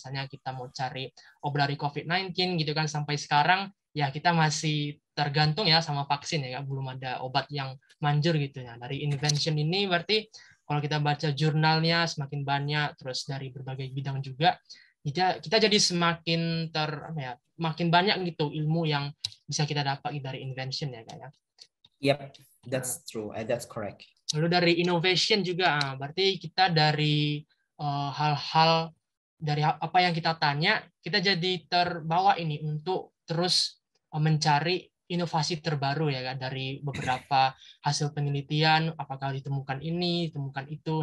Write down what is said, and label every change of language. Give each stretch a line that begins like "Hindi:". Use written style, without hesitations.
Indonesian: Misalnya kita mau cari obat dari COVID-19 gitu kan, sampai sekarang ya kita masih tergantung ya sama vaksin ya, belum ada obat yang manjur gitu ya. Dari invention ini berarti kalau kita baca jurnalnya semakin banyak, terus dari berbagai bidang juga, kita jadi semakin makin banyak gitu ilmu yang bisa kita dapat dari invention ya Kak.
English: Yep, that's true, that's correct.
Indonesian: Lalu dari innovation juga, berarti kita dari hal-hal dari apa yang kita tanya, kita jadi terbawa ini untuk terus mencari inovasi terbaru ya kan dari beberapa hasil penelitian, apakah ditemukan ini, ditemukan itu.